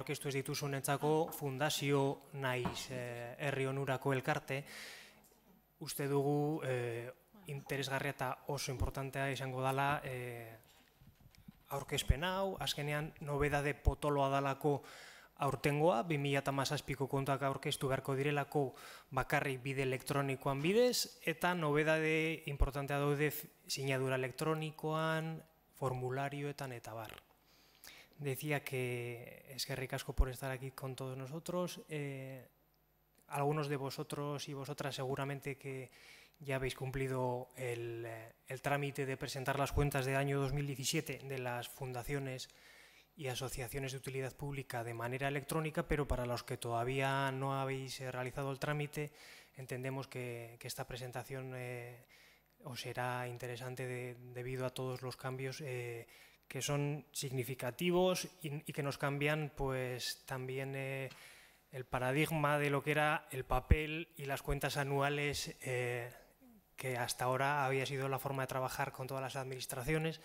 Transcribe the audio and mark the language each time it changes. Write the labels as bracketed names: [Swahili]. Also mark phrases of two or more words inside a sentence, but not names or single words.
[Basque] ez dituzunentzako fundazio naiz herri onurako elkarte, uste dugu interesgarria eta oso importantea izango dela aurkezpen hau, azkenean nobedade potoloa dalako aurtengoa, 2017ko kontuak aurkeztu beharko direlako bakarrik bide elektronikoan bidez, eta nobedade importantea daude sinadura elektronikoan, formularioetan eta bar. [Spanish] Decía que [Basque] eskerrik asko [Spanish] por estar aquí con todos nosotros. Algunos de vosotros y vosotras seguramente que ya habéis cumplido el trámite de presentar las cuentas del año 2017 de las fundaciones y asociaciones de utilidad pública de manera electrónica, pero para los que todavía no habéis realizado el trámite, entendemos que esta presentación os será interesante debido a todos los cambios que son significativos y que nos cambian pues también el paradigma de lo que era el papel y las cuentas anuales que hasta ahora había sido la forma de trabajar con todas las administraciones.